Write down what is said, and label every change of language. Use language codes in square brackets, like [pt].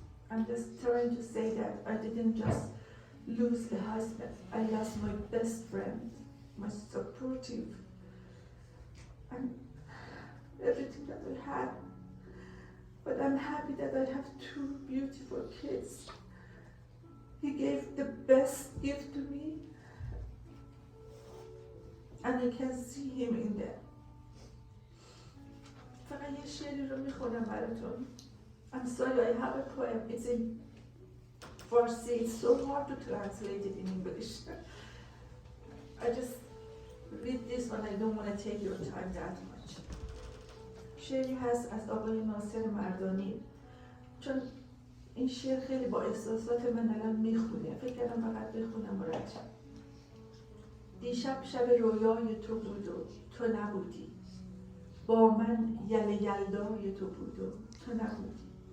[en] I'm just trying to say that I didn't just lose a husband, I lost my best friend, my supportive, and everything that I had. But I'm happy that I have two beautiful kids. He gave the best gift to me, and I can see him in them. [fa] فقط یه شعری رو میخونم براتون. [en] I'm sorry, I have a poem. It's in Farsi. It's so hard to translate it in English. I just read this one. I don't want to take your time that much. [fa] شعری هست از آقای ناصر مردانی. چون این شعر خیلی با احساسات من الان میخونه. فکر کردم فقط بخونم و رد شم. دیشب شب رویای تو بود و تو نبودی. با من یلدای تو بود و تو نبودی.